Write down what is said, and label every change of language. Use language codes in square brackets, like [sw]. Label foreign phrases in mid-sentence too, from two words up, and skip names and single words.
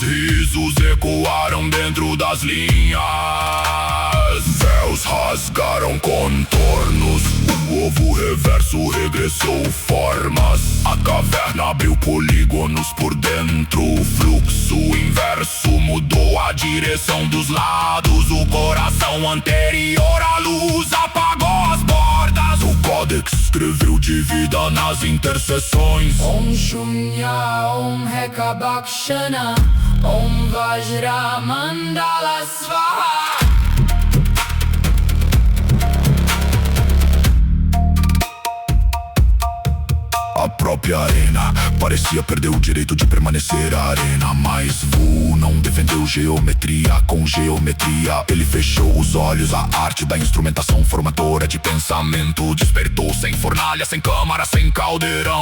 [pt] risos ecoaram dentro das linhas, véus rasgaram contornos, o ovo reverso regressou formas, a caverna abriu polígonos por dentro, o fluxo inverso mudou a direção dos lados, o coração anterior à luz apagou as bordas, o Codex escreveu de vida nas interseções. [sa] ॐ शून्य, ॐ हेकभक्षण, ॐ वज्र मण्डल स्वाहा. [pt] A própria arena parecia perder o direito de permanecer a arena, mas Vu não defendeu geometria com geometria. Ele fechou os olhos, a arte da instrumentação formadora de pensamento despertou sem fornalha, sem câmara, sem caldeirão.